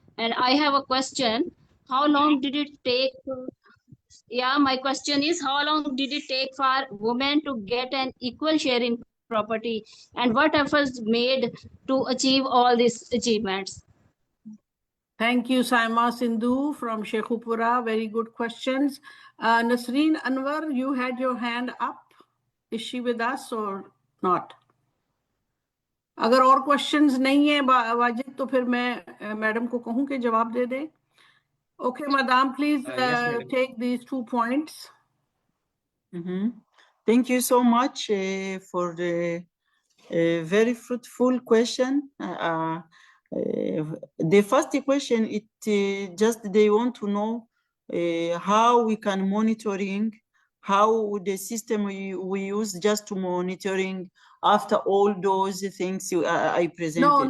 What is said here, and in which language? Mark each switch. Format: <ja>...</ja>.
<en>And I have a question. How long did it take yeah, my question is how long did it take for women to get an equal share in property and what efforts made to achieve all these achievements? Thank you, Saima Sindhu from Sheikhupura. Very good questions. Nasreen Anwar, you had your hand up. Is she with us or not?</en> <hi>अगर और questions नहीं है वाजिद, तो फिर मैं madam को कहूँ कि जवाब दे दे.</hi> <en>Okay, madam, please take these 2 points. Thank you so much for the very fruitful question. The first question, just they want to know how we can monitoring, how the system we use just to monitoring after all those things I presented.</en>